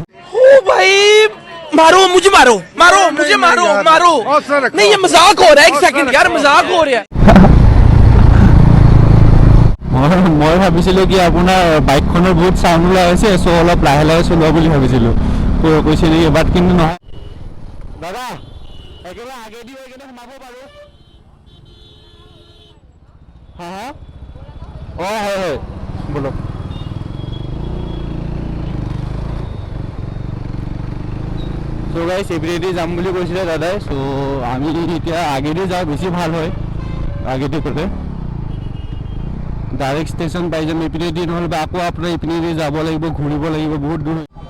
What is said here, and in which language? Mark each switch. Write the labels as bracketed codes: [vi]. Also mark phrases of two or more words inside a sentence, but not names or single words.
[hi] मारो मुझे मारो नहीं ये मजाक हो रहा है एक सेकंड यार मजाक हो रहा है [as] মই ভাবিছিলোঁ কি আপোনাৰ বাইকখনৰ বহুত চাউণ্ড ওলাই আছে চ' অলপ লাহে লাহে চলোৱা বুলি ভাবিছিলোঁ কৈছে নেকি বাট কিন্তু নহয় দাদা একেবাৰে আগেদি হৈ কিনে সোমাব পাৰোঁ হা হয় বলক চ' গাইছ এপিনেদি যাম বুলি কৈছিলে দাদাই চ' আমি এতিয়া আগেদি যাওঁ বেছি ভাল হয় আগেদি গ'লে ডাইৰেক্ট ষ্টেচন পাই যাম এপিনেদি নহ'লে বা আকৌ আপোনাৰ এপিনেদি যাব লাগিব ঘূৰিব লাগিব বহুত দূৰ